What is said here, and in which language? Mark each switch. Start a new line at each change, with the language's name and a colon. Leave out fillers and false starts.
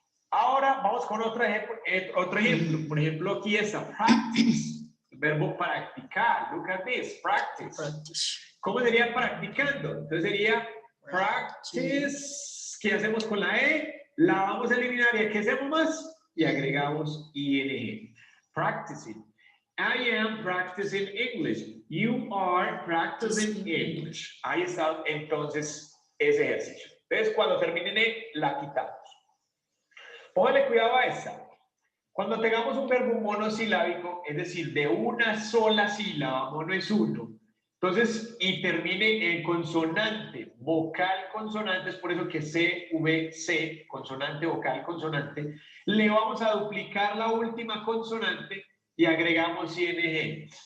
Spanish: Ahora vamos con otro ejemplo. Por ejemplo, aquí está practice, el verbo practicar.
English: Look at this, practice.
Spanish: ¿Cómo sería practicando? Entonces sería practice. ¿Qué hacemos con la E? La vamos a eliminar y ¿qué hacemos más? Y agregamos ing. Practicing.
English: I am practicing English. You are practicing English.
Spanish: Ahí está entonces ese ejercicio. Entonces cuando termine en E, la quitamos. Póngale cuidado a esta. Cuando tengamos un verbo monosilábico, es decir, de una sola sílaba, mono es uno, entonces, y termine en consonante, vocal, consonante, es por eso que C, V, C, consonante, vocal, consonante, le vamos a duplicar la última consonante y agregamos ing.